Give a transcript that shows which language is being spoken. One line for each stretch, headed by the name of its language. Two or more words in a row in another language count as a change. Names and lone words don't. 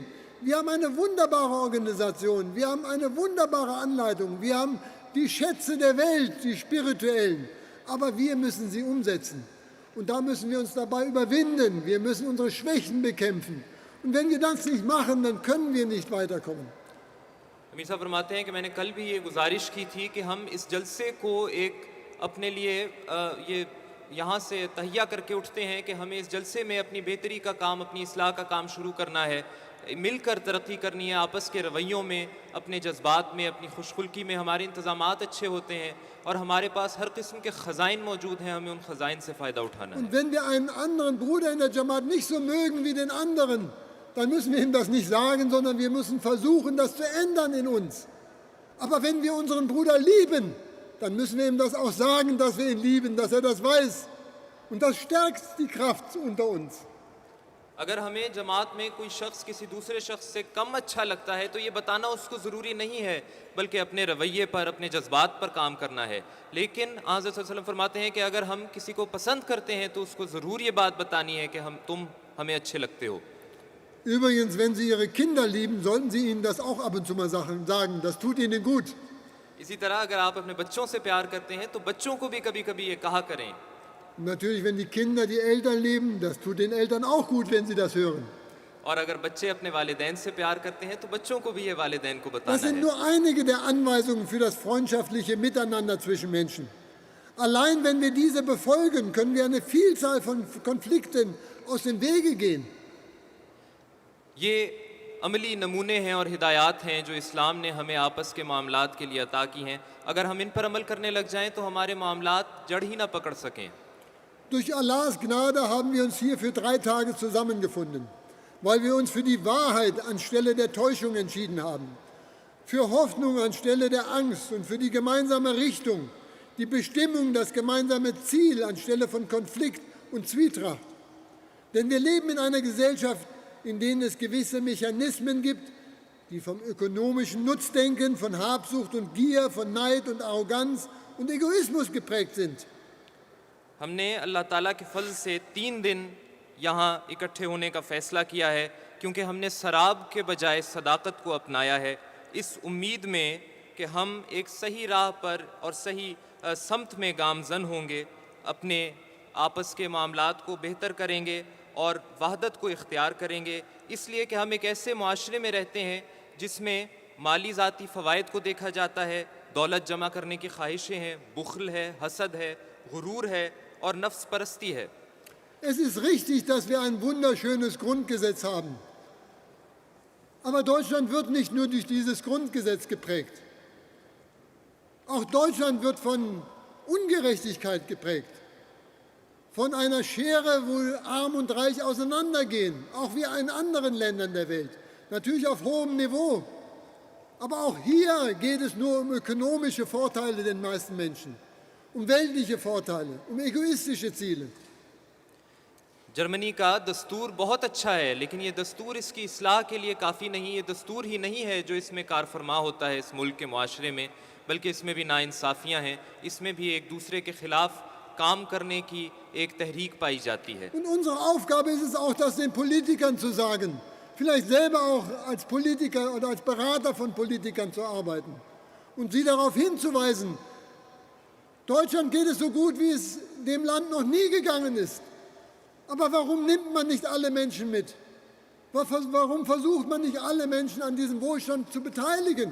German: Wir haben eine wunderbare Organisation, wir haben eine wunderbare Anleitung, wir haben die Schätze der Welt, die spirituellen, aber wir müssen sie umsetzen. Und da müssen wir uns dabei überwinden, wir müssen unsere Schwächen bekämpfen. Und wenn wir das nicht machen, dann können wir nicht weiterkommen.
Urdu: امیر صاحب فرماتے ہیں کہ میں نے کل بھی یہ گزارش کی تھی کہ ہم اس جلسے کو ایک اپنے لیے یہ یہاں سے تہیہ کر کے اٹھتے ہیں کہ ہمیں اس جلسے میں اپنی بہتری کا کام، اپنی اصلاح کا کام شروع کرنا ہے، مل کر ترقی کرنی ہے، آپس کے رویوں میں، اپنے جذبات میں، اپنی خوش خلقی میں ہمارے انتظامات اچھے ہوتے ہیں اور ہمارے پاس ہر قسم کے خزائن موجود ہیں، ہمیں ان خزائن سے فائدہ اٹھانا ہے.
German: Und wenn wir einen anderen Bruder in der Jamaat nicht so mögen wie den anderen, dann müssen wir ihm das nicht sagen, sondern wir müssen versuchen, das zu ändern in uns. Aber wenn wir unseren Bruder lieben, dann müssen wir ihm das auch sagen, dass wir ihn lieben, dass er das weiß. Und das stärkt die Kraft unter uns.
Urdu: اگر ہمیں جماعت میں کوئی شخص کسی دوسرے شخص سے کم اچھا لگتا ہے تو یہ بتانا اس کو ضروری نہیں ہے، بلکہ اپنے رویے پر، اپنے جذبات پر کام کرنا ہے. لیکن حضرت
Arabic: صلى الله عليه وسلم
Urdu: فرماتے ہیں کہ اگر ہم کسی کو پسند کرتے ہیں تو اس کو ضرور یہ بات بتانی ہے کہ تم ہمیں اچھے لگتے ہو.
German: Übrigens, wenn Sie Ihre Kinder lieben, sollten Sie ihnen das auch ab und zu mal sagen. Das tut ihnen gut.
Urdu: اسی طرح اگر آپ اپنے بچوں سے پیار کرتے ہیں تو بچوں کو بھی کبھی کبھی یہ کہا کریں.
German: Und natürlich, wenn die Kinder die Eltern lieben, das tut den Eltern auch gut, wenn sie das hören.
Urdu: اور اگر بچے اپنے والدین سے پیار کرتے ہیں تو بچوں کو بھی یہ والدین کو
German: Das
Urdu: बताना
German: sind
Urdu: है।
German: nur einige der Anweisungen für das freundschaftliche Miteinander zwischen Menschen. Allein wenn wir diese befolgen, können wir eine Vielzahl von Konflikten aus dem Wege gehen.
Urdu: یہ عملی نمونے ہیں اور ہدایت ہیں جو اسلام نے ہمیں آپس کے معاملات کے لیے عطا کی ہیں. اگر ہم ان پر عمل کرنے لگ جائیں تو ہمارے معاملات جڑ ہی نہ پکڑ سکیں.
German: Durch Allahs Gnade haben wir uns hier für 3 Tage zusammengefunden, weil wir uns für die Wahrheit anstelle der Täuschung entschieden haben, für Hoffnung anstelle der Angst und für die gemeinsame Richtung, die Bestimmung, das gemeinsame Ziel anstelle von Konflikt und Zwietracht. Denn wir leben in einer Gesellschaft, in denen es gewisse Mechanismen gibt, die vom ökonomischen Nutzdenken, von Habsucht und Gier, von Neid und Arroganz und Egoismus geprägt sind.
Urdu: ہم نے اللہ تعالیٰ کے فضل سے 3 دن یہاں اکٹھے ہونے کا فیصلہ کیا ہے، کیونکہ ہم نے شراب کے بجائے صداقت کو اپنایا ہے، اس امید میں کہ ہم ایک صحیح راہ پر اور صحیح سمت میں گامزن ہوں گے، اپنے آپس کے معاملات کو بہتر کریں گے اور وحدت کو اختیار کریں گے. اس لیے کہ ہم ایک ایسے معاشرے میں رہتے ہیں جس میں مالی ذاتی فوائد کو دیکھا جاتا ہے، دولت جمع کرنے کی خواہشیں ہیں، بخل ہے، حسد ہے، غرور ہے اور نفس پرستی ہے.
German: Es ist richtig, dass wir ein wunderschönes Grundgesetz haben. Aber Deutschland wird nicht nur durch dieses Grundgesetz geprägt. Auch Deutschland wird von Ungerechtigkeit geprägt. Von einer Schere, wo Arm und Reich auseinandergehen, auch wie in anderen Ländern der Welt. Natürlich auf hohem Niveau. Aber auch hier geht es nur um ökonomische Vorteile den meisten Menschen, um weltliche Vorteile, um egoistische Ziele.
Urdu: جرمنی کا دستور بہت اچھا ہے، لیکن یہ دستور اس کی اصلاح کے لیے کافی نہیں، یہ دستور ہی نہیں ہے جو اس میں کارفرما ہوتا ہے اس ملک کے معاشرے میں، بلکہ اس میں بھی ناانصافیاں ہیں، اس میں بھی ایک دوسرے کے خلاف کام کرنے کی ایک تحریک پائی جاتی ہے.
German: Und unsere Aufgabe ist es auch, das den Politikern zu sagen, vielleicht selber auch als Politiker oder als Berater von Politikern zu arbeiten und sie darauf hinzuweisen, Deutschland geht es so gut, wie es dem Land noch nie gegangen ist. Aber warum nimmt man nicht alle Menschen mit? Warum versucht man nicht alle Menschen an diesem Wohlstand zu beteiligen?